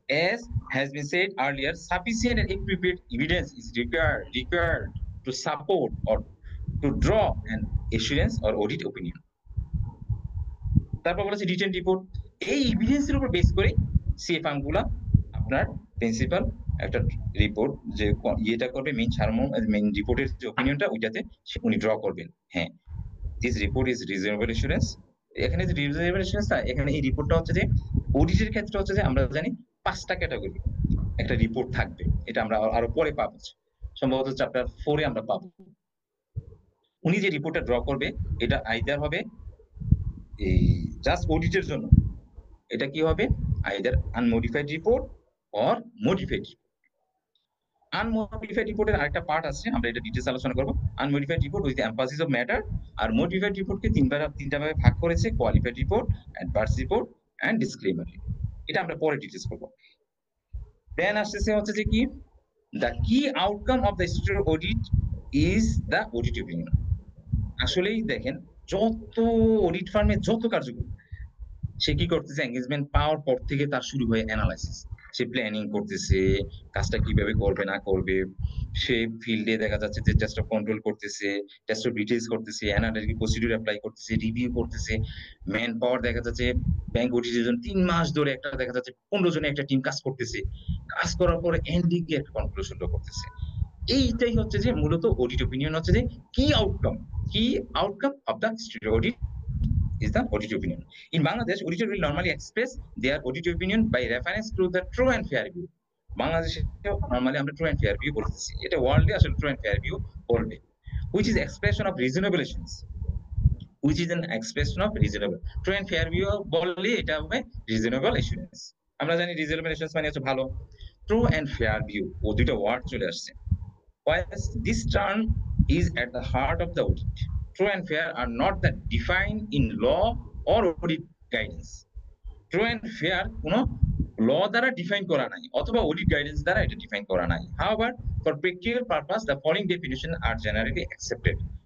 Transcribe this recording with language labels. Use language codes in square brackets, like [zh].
[en] As has been said earlier, sufficient and appropriate evidence is required to support or to draw an assurance or audit opinion. [bn] তারপর বলেছে written report. এই evidence এর উপর base করে CA farm গুলা আপনার principal একটা report যে ইয়েটা করবে মেইন রিপোর্টের যে ওপিনিয়নটা ওইটাতে উনি ড্র করবেন। হ্যাঁ, [en] This report is reasonable assurance. [bn] এখানে যে রিজনেবল অ্যাসুরেন্স টা এখানে এই রিপোর্টটা হচ্ছে যে অডিটের ক্ষেত্রে হচ্ছে যে আমরা জানি ৫ টা ক্যাটেগরি একটা রিপোর্ট থাকবে। এটা আমরা আরো পরে পাবো। সম্ভবত চ্যাপ্টার 4 এ আমরা পাবো। উনি যে রিপোর্টটা ড্র করবে এটা আইদার হবে এই জাস্ট অডিটের জন্য। এটা কি হবে? Either আনমডিফাইড report or modified report. আনমডিফাইড রিপোর্টের আরেকটা পার্ট আছে, আমরা এটা ডিটেইলস আলোচনা করব। আনমডিফাইড report with emphasis of matter. আর modified রিপোর্টকে তিনটা ভাগে ভাগ করেছে, qualified report, adverse report and disclaimer. এটা আমরা পরে ডিটেইলস করব। [en] then [bn] আসছে হচ্ছে যে কি [en] the key outcome of the statutory audit is the audit opinion. [bn] আসলেই দেখেন যত অডিট ফার্মে যত কার্যক্রম সে কি করতেছে, এনগেজমেন্ট পাওয়ার পর থেকে তার শুরু হয় অ্যানালাইসিস। সে প্ল্যানিং করতেছে, কাজটা কিভাবে করবে না করবে। সে ফিল্ডে দেখা যাচ্ছে যে টেস্ট অফ কন্ট্রোল করতেছে, টেস্ট অফ ডিটেইলস করতেছে, অ্যানালিটিক প্রসিডিউর এপ্লাই করতেছে, রিভিউ করতেছে। ম্যান পাওয়ার দেখা যাচ্ছে ব্যাংক অডিটের জন্য ৩ মাস ধরে একটা দেখা যাচ্ছে ১৫ জনের একটা টিম কাজ করতেছে। কাজ করার পরে এন্ডিং এ একটা কনক্লুশন ড্র করতেছে। এইটাই হচ্ছে যে মূলত অডিট ওপিনিয়ন হচ্ছে যে কি [en] Outcome of the statutory audit is the audit opinion. In Bangladesh, auditor will normally express their audit opinion by reference to the true and fair view. [bn] বাংলাদেশে normally আমরা [en] true and fair view [bn] বলতেছি। এটা ওয়ার্ল্ডে আসলে [en] true and fair view [bn] বলবে। [en] Which is expression of reasonable assurance. Which is an expression of reasonable. True and fair view [bn] বললে এটা হবে [en] reasonable assurance. [bn] আমরা জানি reasonable assurance মানে হচ্ছে ভালো। True and fair view ও দুইটা ওয়ার্ড চলে আসছে। [en] While this term is at the heart of the audit, true and fair are not that defined in law or audit guidance. [bn] True and fair কোনো ল দ্বারা define করা নাই অথবা audit guidance দ্বারা এটা ডিফাইন করা নাই। [en] However, for practical purpose, the following definition are generally accepted.